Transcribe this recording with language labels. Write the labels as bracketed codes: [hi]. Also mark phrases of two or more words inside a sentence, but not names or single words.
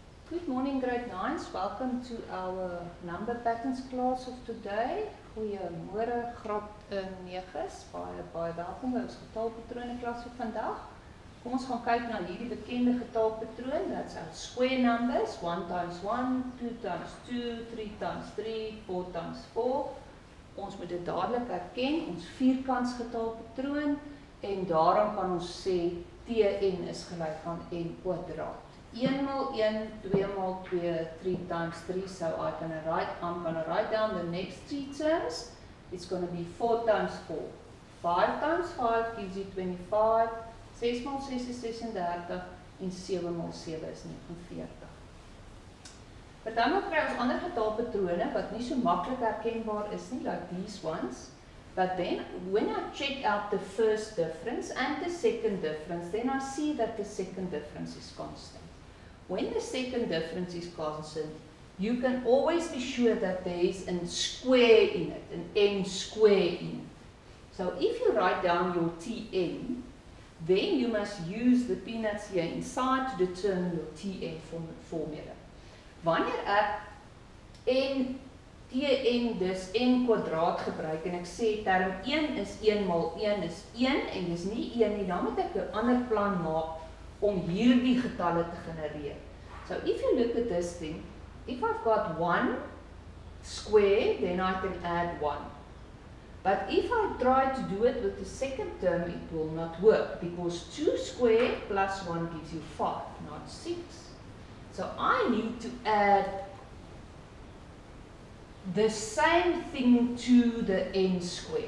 [en] Good morning, grade 9s. Welcome to our number patterns class of today. [af] Goeiemôre graad 9s. Baie welkom by ons getalpatrone klas vir vandag. Kom ons gaan kyk na hierdie bekende getalpatroon. [en] That's our square numbers. 1 times 1, 2 times 2, 3 times 3, 4 times 4. [af] Ons moet dit dadelik herken, ons vierkants getalpatroon, en daarom kan ons sê Tn is gelyk aan n kwadraat. [en] 1 mal 1, 2 mal 2, 3 times 3, so I'm gonna write down the next three terms. It's going to be 4 times 4. 5 times 5 gives you 25, [af] 6 mal 6 is 36, en 7 mal 7 is 49. Partymal kry ons ander getalpatrone wat nie so maklik herkenbaar is nie, [en] like these ones. But then, when I check out the first difference and the second difference, then I see that the second difference is constant. When the second difference is constant, you can always be sure that there is a square in it, an n square in it. So if you write down your Tn, then you must use the peanuts here inside to determine your Tn formula. [af] Wanneer ek Tn dus n kwadraat gebruik en ek sê term 1 is 1 mal 1 is 1 en dis nie 1 nie, dan moet ek 'n ander plan maak om hierdie getalle te genereer. [en] So if you look at this thing, if I've got 1 square, then I can add 1. But if I try to do it with the second term, it will not work, because 2 square plus 1 gives you 5, not 6. So I need to add the same thing to the n square.